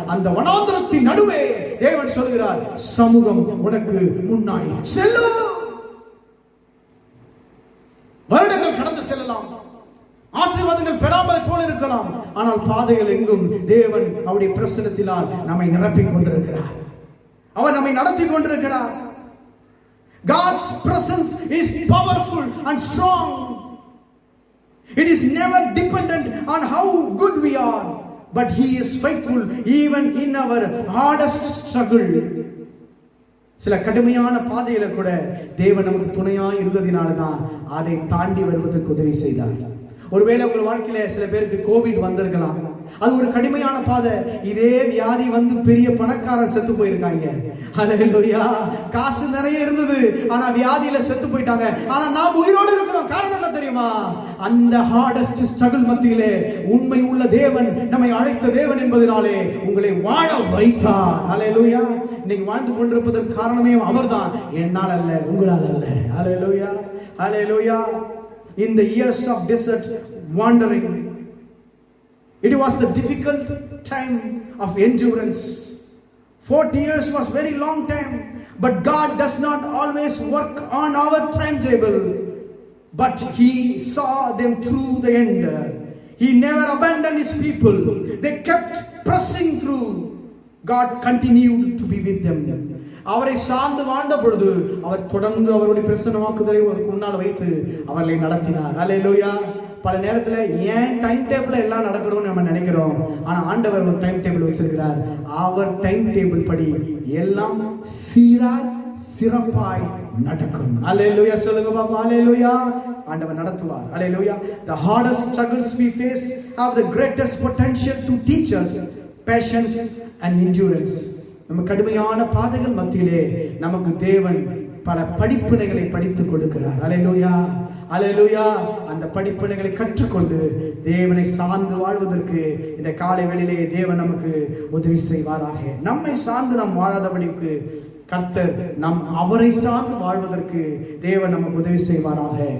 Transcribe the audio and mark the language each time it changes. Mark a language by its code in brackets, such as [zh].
[ta] அந்த வனாந்திரத்தின் நடுவே தேவன் சொல்கிறார், சமூகம் உனக்கு முன்னாய் செல்லும். வருடங்கள் கடந்து செல்லலாம், ஆசீர்வாதங்கள் பெறாமல் போல இருக்கலாம், ஆனால் பாதைகள் எங்கும் தேவன் அவருடைய பிரசன்னத்தினால் நம்மை நிரப்பிக் கொண்டிருக்கிறார். அவர் நம்மை நடத்தி கொண்டிருக்கிறார். [en] God's presence is powerful and strong. It is never dependent on how good we are, but He is faithful even in our hardest struggle. [ta] சில கடுமையான பாதையில கூட தேவன் நமக்கு துணையாய் இருந்ததினால்தான் அதை தாண்டி வருவதற்கு உதவி செய்தார். ஒருவேளை உங்கள் வாழ்க்கையில சில பேருக்கு கோவிட் வந்திருக்கலாம், அது ஒரு கடுமையான பாதை. இதே வியாதி வந்து பெரிய பணக்காரன் செத்து போயிருக்காங்க. அல்லேலூயா. காசு நிறைய இருந்தது, ஆனா வியாதியில செத்து போயிட்டாங்க. ஆனா நாம் உயிரோடு இருக்கிறோம். காரணம் என்ன தெரியுமா? அந்த [en] hardest struggle [ta] மத்தியிலே உண்மை உள்ள தேவன், நம்மை அழைத்த தேவன் என்பதனாலே உங்களை வாழ வைத்தார். அல்லேலூயா. இன்னைக்கு வாழ்ந்து கொண்டிருப்பதற்கு காரணமே அவர்தான், என்னால் அல்ல, உங்களால் அல்ல. அல்லேலூயா. அல்லேலூயா. [en] In the years of desert wandering, it was the difficult time of endurance. 40 years was very long time, but God does not always work on our timetable, but He saw them through the end. He never abandoned His people. They kept pressing through. God continued to be with them. [ta] அவரை சார்ந்து வாழ்ந்த பொழுது அவர் தொடர்ந்து அவருடைய பிரசன்னமாக்குதலை முன்னால் வைத்து அவர்களை நடத்தினார். அல்லேலூயா. பல நேரத்தில் ஏன் டைம் டேபிள் எல்லாம் நடக்கணும்னு நம்ம நினைக்கிறோம், ஆனா ஆண்டவர் ஒரு டைம் டேபிள் வச்சிருக்கிறார். அவர் டைம் டேபிள் படி எல்லாம் சீராய் சிறப்பாய் நடக்கும். அல்லேலூயா. சொல்லுங்க பாப்பா. அல்லேலூயா. ஆண்டவர் நடத்துவார். அல்லேலூயா. [en] The hardest struggles we face have the greatest potential to teach us patience and endurance. [ta] நம்ம கடுமையான பாதைகள் மத்தியிலே நமக்கு தேவன் பல படிப்பினைகளை படித்துக் கொடுக்கிறார். அல்லேலூயா. அல்லேலூயா. அந்த படிப்பினைகளை கற்றுக்கொண்டு தேவனை சார்ந்து வாழ்வதற்கு இந்த காலை வேளையிலே தேவன் நமக்கு உதவி செய்வாராக. நம்மை சார்ந்து நாம் வாழாதபடிக்கு கர்த்தர் அவரை சார்ந்து வாழ்வதற்கு தேவன் நமக்கு உதவி செய்வாராக.